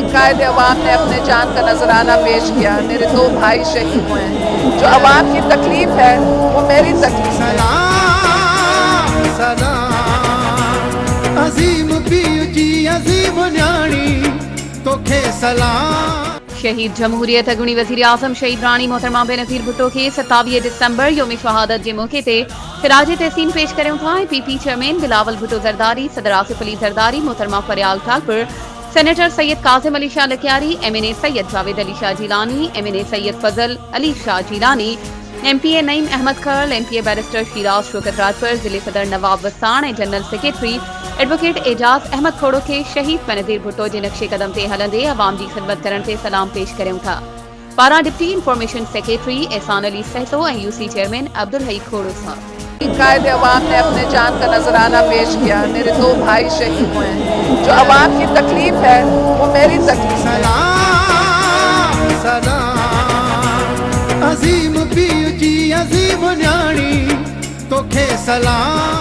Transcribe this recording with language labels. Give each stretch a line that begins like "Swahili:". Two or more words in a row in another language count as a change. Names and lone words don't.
Urdu: قائد عوام نے اپنے جان کا نذرانہ پیش کیا. میرے 2 بھائی شہید ہوئے ہیں. جو عوام کی تکلیف ہے وہ میری تکلیف ہے.
Sindhi: सलाम सलाम अजीम पीर जी अजीम न्याणी तोखे सलाम। शहीद जमहूरियत अगुणी वज़ीर आज़म शहीद रानी मोहतरमा बेनज़ीर भुट्टो के 27 दिसंबर योम शहादत के मौके ते खिराज तहसीन पेश करूं था। पीपी चेयरमैन बिलावल भुट्टो ज़रदारी, सदर आसिफ अली ज़रदारी, मोहतरमा फरियाल ठाकुर, सेनेटर सैयद कासिम अली शाह लखियारी, MNA सैयद जावेद अली शाह जीलानी, MNA सैयद फजल अली शाह जीलानी, MPA नईम अहमद खरल, MPA बैरिस्टर शिराज शौकत राजपर, जिले सदर नवाब वसाण ऐं जनरल सेक्रेटरी एडवोकेट एजाज अहमद खोड़ो के शहीद बेनज़ीर भुट्टो जे नक्शे कदम ते हलंदे
Urdu: عوام کی خدمت
Sindhi: करण ते सलाम पेश करूं था। पारा डिप्टी इंफॉर्मेशन सेक्रेटरी एहसान अली सहतो ऐं UC चेयरमैन अब्दुल हई खोड़ो साहब।
Urdu: قائد عوام نے اپنے جان کا نذرانہ پیش کیا۔ میرے 2 بھائی شہید ہوئے ہیں. جو عوام کی تکلیف ہے وہ میری تکلیف ہے.
Sindhi: सलाम सलाम अजीम पीर जी अजीम न्याणी तोखे सलाम।